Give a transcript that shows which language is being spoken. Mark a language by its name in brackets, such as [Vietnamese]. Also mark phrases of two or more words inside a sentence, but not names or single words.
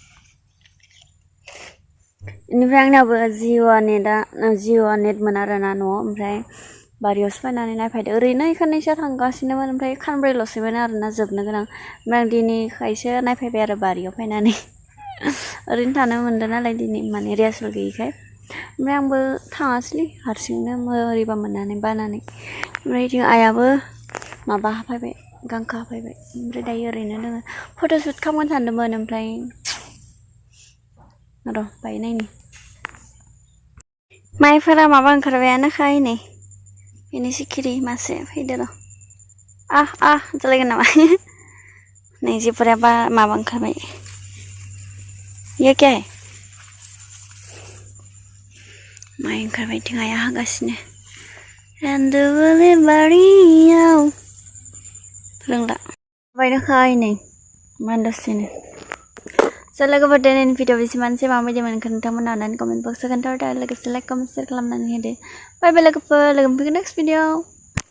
[Bodo] बेनिफ्राय आंनाबो जिअ नेटमोन आरोना न'आव ओमफ्राय बारियावसो फैनानै नायफैदो ओरैनो इखाननैसो थांगासिनोमोन ओमफ्राय खानब्रैल'सैमोन आरोना जोबनो गोनां ओमफ्राय आं दिनैखायसो नायफैबाय आरो बारियाव फैनानै ओरैनो थानो मोनदों नालाय दिनै माने रिहार्सेल गैयिखाय ओमफ्राय आंबो थाङासैलै हारसिंनो बोरैबा मोननानै बानानै ओमफ्राय जों आइयाबो माबा हाफैबाय गांखो हाफैबाय ओमफ्राय दायो ओरैनो दोङो फट'शुट खालामगोन सानदोंमोन ओमफ्राय र' बाय नायनि माइफोरा माबा ओंखारबायानोखा नै बेनि सिखिरि मासे फैदो र' जालायगोन नामा नै जेफोरा माबा ओंखारबाय [Hindi] ये क्या है [Bodo] माइ ओंखारबाय आइया हागासिनो रानदोबोले बारियाव रोंला बायनोखा नै मानदसेनो लोगोफोर दिनैनि भिडिअ बेसिमानोसै माबायदि मोनखो नोंथांमोना अननानै [English] comment boxआव [Bodo] खोन्थाहरदो लोगोसे [English] like comment share [Bodo] खालामनानै होदो [English] bye bye [Bodo] लोगोफोर लोगो मोनफैगोन [English] next video